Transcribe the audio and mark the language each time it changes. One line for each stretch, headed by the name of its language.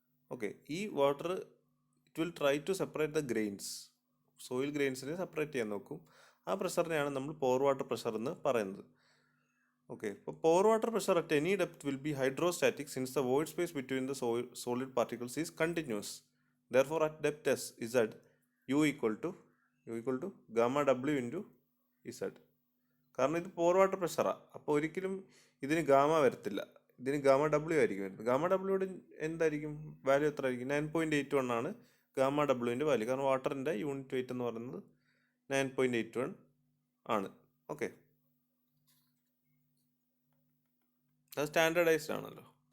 English: okay, ഈ water it will try to separate the grains,
Malayalam: soil ഗ്രെയിൻസിനെ separate ചെയ്യാൻ നോക്കും. ആ പ്രഷറിനെയാണ് നമ്മൾ പോർ വാട്ടർ പ്രഷർ എന്ന് പറയുന്നത്.
English: Okay, ഇപ്പോൾ pore water pressure at any depth will be hydrostatic since the void space between the solid particles is continuous. Therefore at depth s z u equal to gamma w into z.
Malayalam: കാരണം ഇത് പോർ water പ്രഷറാണ്, അപ്പോൾ ഒരിക്കലും ഇതിന് gamma വരത്തില്ല, ഇതിന് gamma W ആയിരിക്കും വരുന്നത്. Gamma ഡബ്ല്യൂയുടെ എന്തായിരിക്കും വാല്യൂ? എത്ര ആയിരിക്കും? 9.81 ആണ് ഗാമ ഡബ്ല്യുവിൻ്റെ വാല്യൂ, കാരണം വാട്ടറിൻ്റെ യൂണിറ്റ് വെയിറ്റ് എന്ന് പറയുന്നത് 9.81 ആണ്. ഓക്കെ, അത് സ്റ്റാൻഡേർഡൈസ്ഡ് ആണല്ലോ.